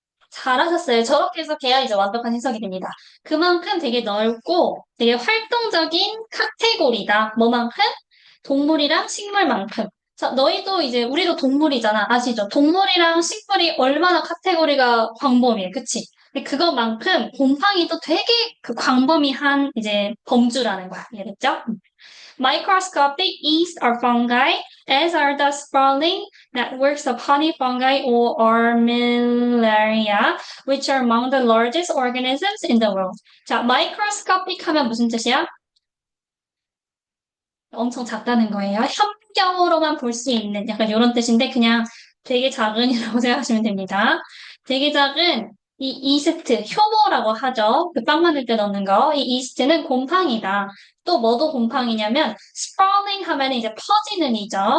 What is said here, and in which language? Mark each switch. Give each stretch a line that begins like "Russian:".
Korean: 잘하셨어요. 저렇게 해석해야 이제 완벽한 해석이 됩니다. 그만큼 되게 넓고 되게 활동적인 카테고리다. 뭐만큼? 동물이랑 식물만큼. 자, 너희도 이제 우리도 동물이잖아. 아시죠? 동물이랑 식물이 얼마나 카테고리가 광범위해. 그치? 근데 그것만큼 곰팡이도 되게 그 광범위한 이제 범주라는 거야. 이해됐죠?
English: Microscopic yeast are fungi, as are the sprawling networks of honey fungi or armillaria, which are among the largest organisms in the world.
Korean: 자, microscopic 하면 무슨 뜻이야? 엄청 작다는 거예요. 현경으로만 볼 수 있는 약간 이런 뜻인데 그냥 되게 작은이라고 생각하시면 됩니다. 되게 작은 이 이스트, 효모라고 하죠. 그 빵 만들 때 넣는 거. 이 이스트는 곰팡이다. 또 뭐도 곰팡이냐면 sprawling 하면 이제 퍼지는 이죠.